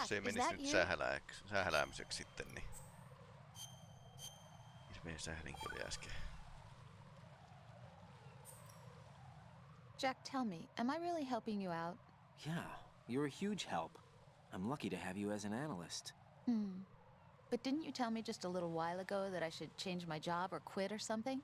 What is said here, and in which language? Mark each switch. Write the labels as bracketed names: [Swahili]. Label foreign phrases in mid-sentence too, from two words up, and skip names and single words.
[Finnish] jos ei menisi nyt sähäläämiseksi sitten, niin hirveen sählinkin oli äsken. [English] Jack, tell me, am I really helping you out? Yeah, you're a huge help. I'm lucky to have you as an analyst. But didn't you tell me just a little while ago that I should change my job or quit or something?